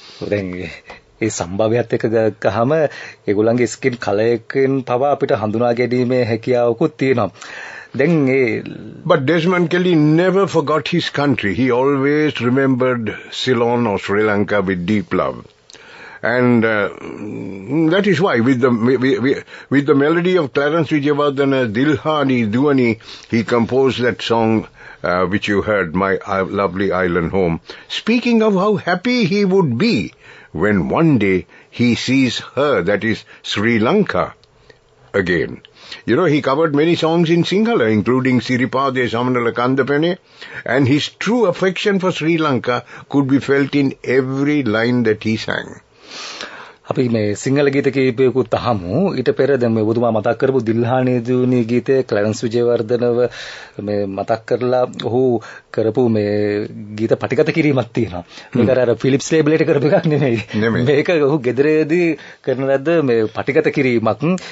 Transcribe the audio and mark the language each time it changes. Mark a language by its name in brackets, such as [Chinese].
[Sinhala] ඒ සම්භාවයත් එක්ක ගහම ඒගොල්ලන්ගේ skin colour එකෙන් පවා අපිට හඳුනා ගැනීමේ හැකියාවකුත් තියෙනවා. [English] But Desmond Kelly never forgot his country. He always remembered Ceylon or Sri Lanka with deep love. And that is why with the melody of Clarence Vijayawardena Dilhani Duani, he composed that song which you heard, My Lovely Island Home, speaking of how happy he would be when one day he sees her, that is Sri Lanka, again. You know, he covered many songs in Sinhala, including Siripade Samanala Kandapene, and his true affection for Sri Lanka could be felt in every line that he sang. [Sinhala] අපි මේ සිංහල ගීත කීපයකුත් අහමු. ඊට පෙර දැන් මේ ඔබතුමා මතක් කරපු දිල්හානේ දුවනි ගීතය ක්ලැරන්ස් විජේවර්ධනව මේ මතක් කරලා ඔහු කරපු මේ ගීත පටිගත කිරීමක් තියෙනවා. මේක අර ෆිලිප්ස් ලේබල් එකට කරපු එකක් නෙමෙයි. මේක ඔහු ගෙදරදී කරන ලද්ද මේ පටිගත කිරීමක්.